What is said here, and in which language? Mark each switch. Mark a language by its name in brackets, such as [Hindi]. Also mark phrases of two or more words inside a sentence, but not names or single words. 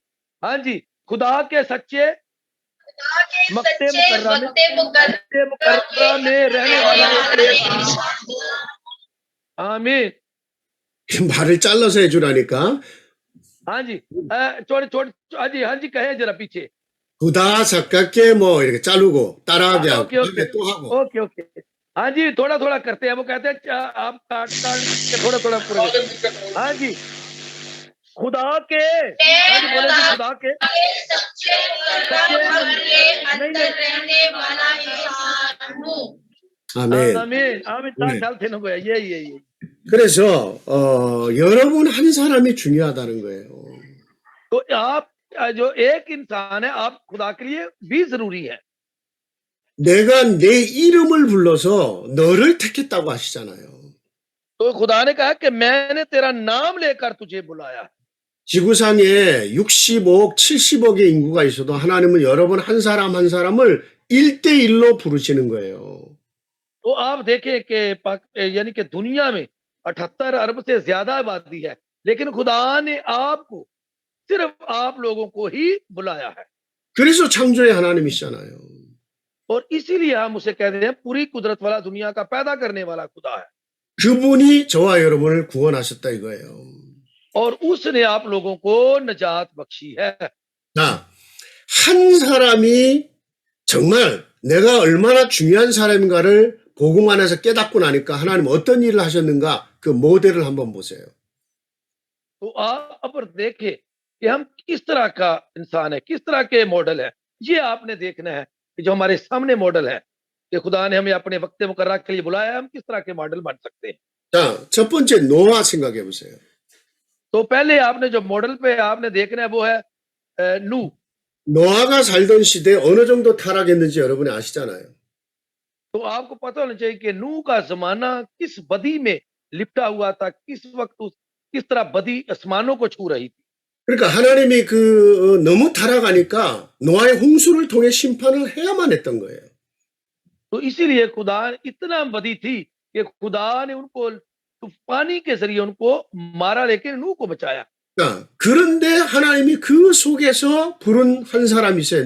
[Urdu] ہاں جی، خدا کے سچے وقت مقررہ میں رہنے والا ایک آمین. [Korean] 말을 잘라서 해주라니까. [Urdu] ہاں جی، ہاں جی کہے ذرا پیچھے. [Korean] 구다 가깝게 뭐 이렇게 자르고 따라하게 하고 [Urdu] ओके [Korean] 또 하고. [Urdu] ओके। ہاں جی، تھوڑا تھوڑا کرتے ہیں۔ وہ کہتے ہیں آپ کاٹ کے تھوڑا تھوڑا پورے. ہاں جی، خدا کے، ہاں جی بولے جی، خدا کے رہنے والا انسان ہوں. [Korean] 아멘. [Urdu] آمین آمین. [Korean] 네. 잘 되는 거야। ये 그래서 여러분 한 사람이 중요하다는 거예요. [Urdu] تو آپ جو ایک انسان ہے، آپ خدا کے لیے بھی ضروری ہے. [Korean] 내가 내 이름을 불러서 너를 택했다고 하시잖아요. [Urdu] تو خدا نے کہا کہ میں نے تیرا نام لے کر تجھے بلایا ہے. [Korean] 지구상에 60억, 70억의 인구가 있어도 하나님은 여러분 한 사람 한 사람을 1대1로 부르시는 거예요. [Urdu] تو آپ دیکھیں کہ یعنی کہ دنیا میں 78 ارب سے زیادہ آبادی ہے، لیکن خدا نے آپ کو، صرف آپ لوگوں کو ہی بلایا ہے. [Korean] 그래서 창조의 하나님이시잖아요. [Urdu] اور اسی لیے ہم اسے کہتے ہیں پوری قدرت والا، دنیا کا پیدا کرنے والا خدا ہے. [Korean] 그분이 저와 여러분을 구원하셨다 이거예요. [Urdu] اور اس نے آپ لوگوں کو نجات بخشی ہے. [Korean] 자, 한 사람이 정말 내가 얼마나 중요한 사람인가를 복음 안에서 깨닫고 나니까 하나님 어떤 일을 하셨는가 그 모델을 한번 보세요. [Urdu] تو آپ اب دیکھیں کہ ہم کس طرح کا انسان ہے، کس طرح کے ماڈل ہے. یہ آپ نے دیکھنا ہے کہ جو ہمارے سامنے ماڈل ہے کہ خدا نے ہمیں اپنے وقت مقررہ کے لیے بلایا ہے، ہم کس طرح کے ماڈل بن سکتے ہیں. [Korean] 자, 첫 번째 노아 생각해 보세요. [Urdu] تو پہلے آپ نے جو ماڈل پہ آپ نے دیکھنا ہے وہ ہے نو. [Korean] 노아가 살던 시대에 어느 정도 타락했는지 여러분이 아시잖아요. [Urdu] تو آپ کو پتا ہونا چاہیے کہ نو کا زمانہ کس بدی میں لپٹا ہوا تھا، کس وقت کس طرح بدی آسمانوں کو چھو رہی تھی. [Korean] 그러니까 하나님이 너무 타락하니까 노아의 홍수를 통해 심판을 해야만 했던 거예요. [Urdu] تو اسی لیے خدا اتنا بدی تھی کہ خدا نے ان کو طوفانی کے ذریعے ان کو مارا، لیکن نوح کو بچایا. [Korean] 자, 그런데 하나님이 그 속에서 부른 한 사람이 있어요.